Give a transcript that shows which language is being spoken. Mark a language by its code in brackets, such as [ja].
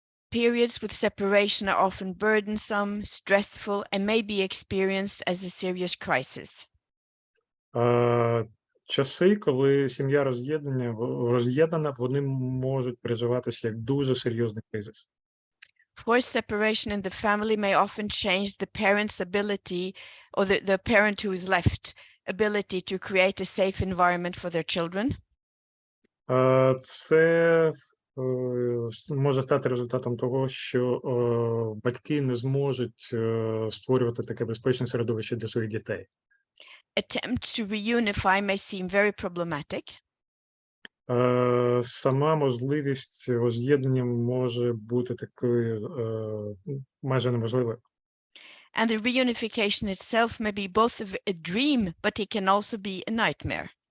[en] Periods with separation are often burdensome, stressful, and may be experienced as a serious crisis. [uk] Часи, коли сім'я роз'єднана, вони можуть переживатися як дуже серйозний кризис. [en] Forced separation in the family may often change the parent's ability, or the parent who is left, ability to create a safe environment for their children. [uk] Це може стати результатом того, що батьки не зможуть створювати таке безпечне середовище для своїх дітей. [en] Attempts to reunify may seem very problematic. [uk] Сама можливість возз'єднання може бути такою майже неможливою. [en] And the reunification itself may be both a dream, but it can also be a nightmare.